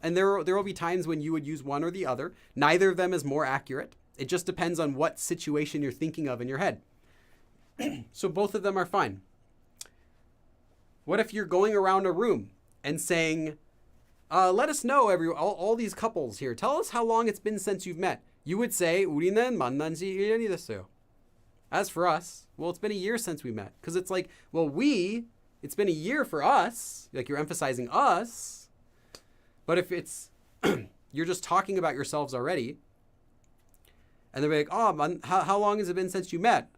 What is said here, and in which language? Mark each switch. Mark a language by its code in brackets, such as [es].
[en] And there will be times when you would use one or the other. Neither of them is more accurate. It just depends on what situation you're thinking of in your head. So both of them are fine. What if you're going around a room and saying, let us know, all these couples here, tell us how long it's been since you've met. You would say, [ko] 우리는 만난 지 1년이 됐어요. [en] As for us, well, it's been a year since we met. Because it's like, well, it's been a year for us. Like you're emphasizing us. But if it's, you're just talking about yourselves already, and they're like, how long has it been since you met?